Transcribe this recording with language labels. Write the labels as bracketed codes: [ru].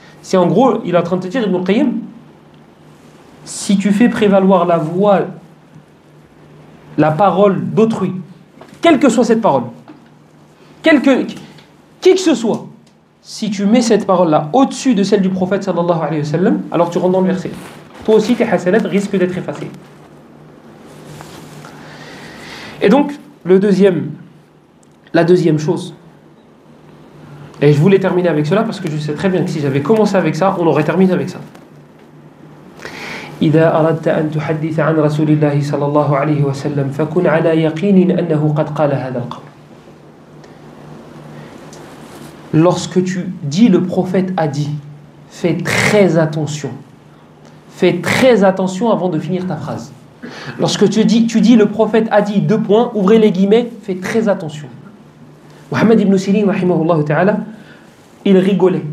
[fr] C'est en gros, il est en train de te dire, Ibn Qayyim, si tu fais prévaloir la voix, la parole d'autrui, quelle que soit cette parole, qui que ce soit, si tu mets cette parole-là au-dessus de celle du prophète sallallahu alayhi wa sallam, alors tu rentres dans le verset. Toi aussi, tes hasanat risquent d'être effacés. Et donc, la deuxième chose, et je voulais terminer avec cela parce que je sais très bien que si j'avais commencé avec ça, on aurait terminé avec ça. [ar] إذا أردت أن تحدث عن رسول الله صلى الله عليه وسلم فكن على يقين أنه قد قال هذا القول. [fr] Lorsque tu dis le prophète a dit, fais très attention. Fais très attention avant de finir ta phrase. Lorsque tu dis le prophète a dit, deux points, ouvrez les guillemets, fais très attention. Mohammed ibn Sirin, rahimahullah ta'ala, il rigolait.